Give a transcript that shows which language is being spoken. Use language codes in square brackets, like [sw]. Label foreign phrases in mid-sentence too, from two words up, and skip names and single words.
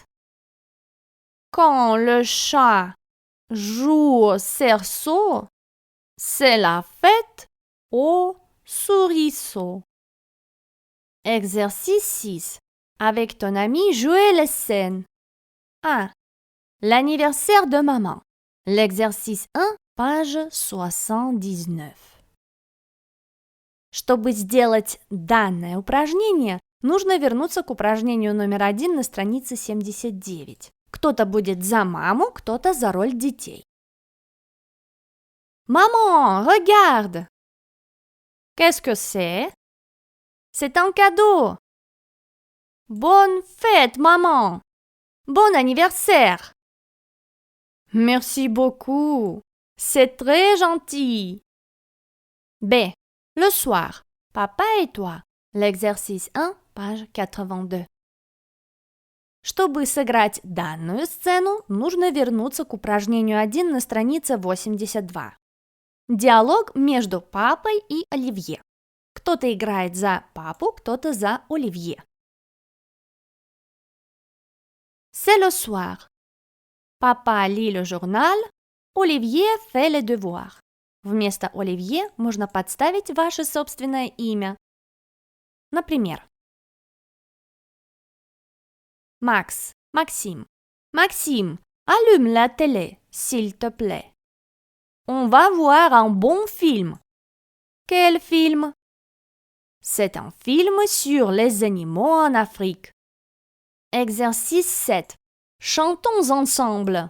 [fr] Quand le chat joue au cerceau, c'est la fête aux souriceaux. Exercice 6. Avec ton ami, jouez les scènes. 1. L'anniversaire de maman. L'exercice 1, page 79. [ru] Чтобы сделать данное упражнение, нужно вернуться к упражнению номер 1 на странице 79. Кто-то будет за маму, кто-то за роль детей. [fr] Maman, regarde! Qu'est-ce que c'est? C'est un cadeau. Bonne fête, maman! Bon anniversaire! Merci beaucoup. C'est très gentil. B. Le soir. Papa et toi. L'exercice 1, page 82. [ru] Чтобы сыграть данную сцену, нужно вернуться к упражнению 1 на странице 82. Диалог между папой и Оливье. Кто-то играет за папу, кто-то за Оливье. [fr] C'est le soir. Papa lit le journal, Оливье fait les devoirs. [ru] Вместо Оливье можно подставить ваше собственное имя. Например, Макс, Максим. Максим, [fr] Allume la télé, s'il te plaît. On va voir un bon film. Quel film? C'est un film sur les animaux en Afrique. Exercice 7. Chantons ensemble.